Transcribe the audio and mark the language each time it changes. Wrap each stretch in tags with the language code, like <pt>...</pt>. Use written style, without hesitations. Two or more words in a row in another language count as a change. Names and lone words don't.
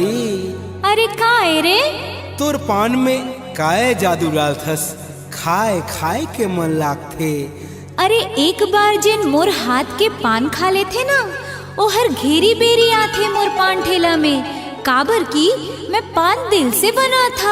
<hne>अरे काहे रे तोर पान में काहे जादू डाल थस खाए खाए के मन लागथे। अरे एक बार जिन मोर हाथ के पान खा लेथे ना ओ हर घेरी बेरी आथे मोर पान ठेला में काबर की मैं पान दिल से बना था।</hne>